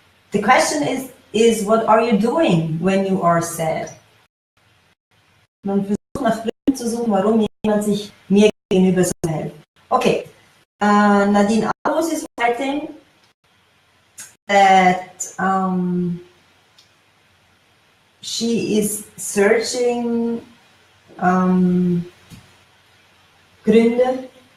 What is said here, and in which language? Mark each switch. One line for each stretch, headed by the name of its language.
English: The question is what are you doing when you are sad?
German: Man versucht nach Gründen zu suchen, warum jemand sich mir gegenüber so hält.
English: Okay, Nadine Alus is writing that she is searching Gründe,